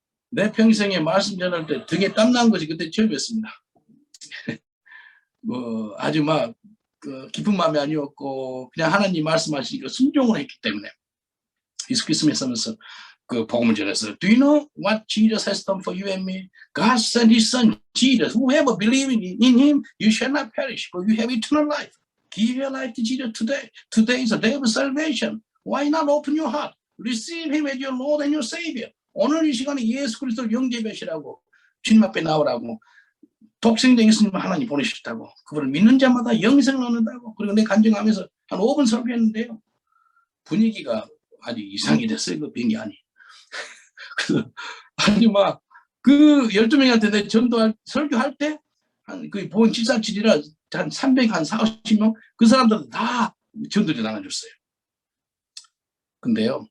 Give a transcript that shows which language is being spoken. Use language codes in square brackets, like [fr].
[ko] 내 평생에 말씀 전할 때 등에 땀난 것이 그때 처음이었습니다. 아주 막 기쁜 마음이 아니었고 그냥 하나님 말씀하시니까 순종을 했기 때문에 예수 그리스도에 서면서 그 복음을 전해서 Do you know what Jesus has done for you and me? [en] God sent His Son Jesus. Whoever believes in Him, you shall not perish, but you have eternal life. Give your life to Jesus today. Today is a day of salvation. Why not open your heart? Receive Him as your Lord and your Savior. [ko] 오늘 이 시간에 예수 그리스도를 영접하시라고 주님 앞에 나오라고 독생자 예수님 하나님 보내셨다고 그분을 믿는 자마다 영생을 얻는다고 그리고 내 간증하면서 한 5분 설교했는데요. 분위기가 아주 이상이 됐어요. 그 비행기 안이. 그래서 아니 막 그 12명한테 내 전도할 설교할 때 한 그 보건 747이라 한 340명 그 사람들은 다 전도를 나눠줬어요. 근데요.